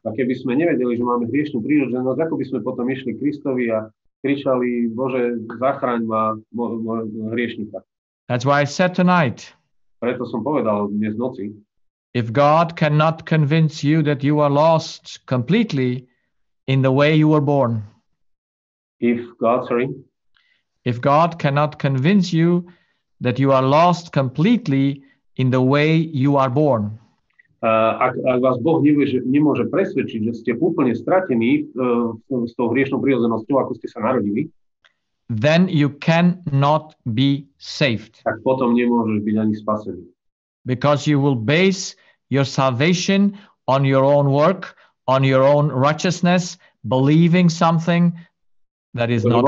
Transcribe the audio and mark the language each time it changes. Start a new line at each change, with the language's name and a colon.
Slovak: A keby sme nevedeli, že máme hriešnú prírodzenosť, ako by sme potom išli Kristovi a kričali, Bože, zachraň ma, hriešnika.
English: That's why I said tonight.
Slovak: Preto som povedal dnes v noci.
English: If God cannot convince you that you are lost completely in the way you were born. If God cannot convince you that you are lost completely in the way you are born.
Slovak: Ak vás Boh nemôže presvedčiť, že ste úplne stratení s tou hriešnou prírodzenosťou, ako ste sa narodili,
English: then you cannot be saved.
Slovak: Tak potom nemôžeš byť ani spasený.
English: Because you will base your salvation on your own work, on your own righteousness, believing something that is not right.